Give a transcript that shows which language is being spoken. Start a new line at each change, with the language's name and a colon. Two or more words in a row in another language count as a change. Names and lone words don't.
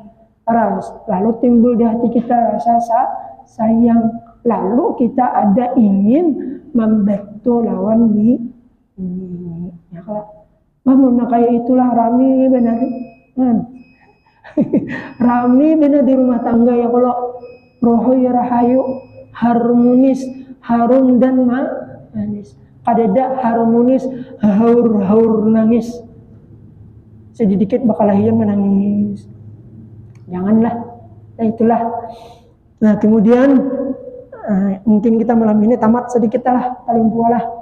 Indonesian: Lalu timbul di hati kita rasa sayang.
Banjar: Lalu kita ada ingin membantu lawan bini. Ya kah? Namun kayak itulah rami benar. Rami benar di rumah tangga ya kalau roho ya rahayu, harmonis, harum dan manis. Kadada harmonis, haur nangis. Sedikit bakal lahir menangis. Janganlah. Nah itulah. Nah kemudian mungkin kita malam ini tamat sedikit lah, paling pualah.